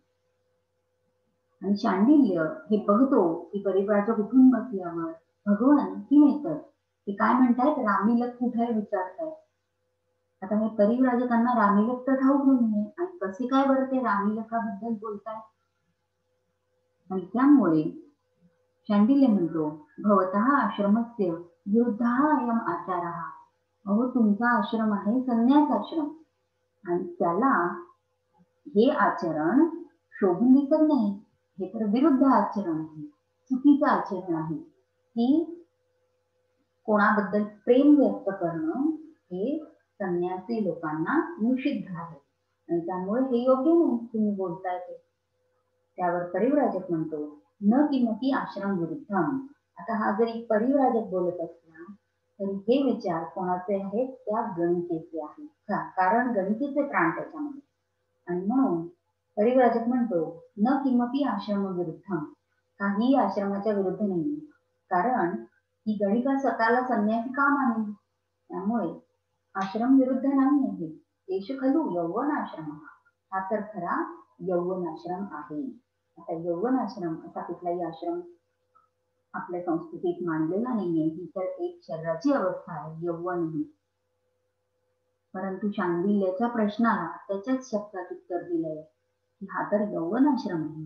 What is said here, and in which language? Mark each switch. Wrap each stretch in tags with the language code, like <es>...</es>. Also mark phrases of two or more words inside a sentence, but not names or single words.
<mr>आणि शांडिल्य हे बघतो की परिव्राजक उठून बसल्यावर भगवान किम येतात, ते काय म्हणतायत, रामीलक कुठे विचारतायत. आता हे परिव्राजकांना रामीलक तर ठाऊक नाहीये आणि कसे काय बरं ते रामीलकाबद्दल बोलतायत. आणि त्यामुळे शांडिल्य म्हणतो,</mr> <sa>भवतः आश्रमस्य विरुद्धः अयम आचारः.</sa> <mr>अहो तुमचा आश्रम आहे संन्यास आश्रम आणि त्याला हे आचरण शोभून दिसत नाही, हे तर विरुद्ध आचरण आहे, चुकीचं आचरण आहे. की कोणाबद्दल प्रेम व्यक्त करणं हे संन्यासी लोकांना निषिद्ध आहे आणि त्यामुळे हे योग्य नाही तुम्ही बोलताय ते. त्यावर परिव्राजक म्हणतो,</mr> <sa>न किमपि आश्रम विरुद्धम.</sa> <mr>आता हा जरी परिव्राजक बोलत असला तरी हे विचार कोणाचे आहेत, त्या गणिकेचे आहेत, कारण गणिकेचे प्राण त्याच्यामध्ये. आणि म्हणून परिव्राजक म्हणतो,</mr> <sa>न किमपि आश्रम विरुद्धम,</sa> <mr>काही आश्रमाच्या विरुद्ध नाही, कारण ही गणिका स्वतःला संन्यासी का मानेल, त्यामुळे आश्रम विरुद्ध नाही आहे.</mr> <sa>एष खलु यौवन आश्रम,</sa> <mr>हा तर खरा यौवन आश्रम आहे. आता यौवन आश्रम असा कुठलाही आश्रम आपल्या संस्कृतीत मानलेला नाहीये, ही तर एक शरीराची अवस्था आहे यौवन ही. परंतु शांडिल्याच्या प्रश्नाला त्याच्याच शब्दात उत्तर दिलंय की हा तर यौवन आश्रम आहे.</mr>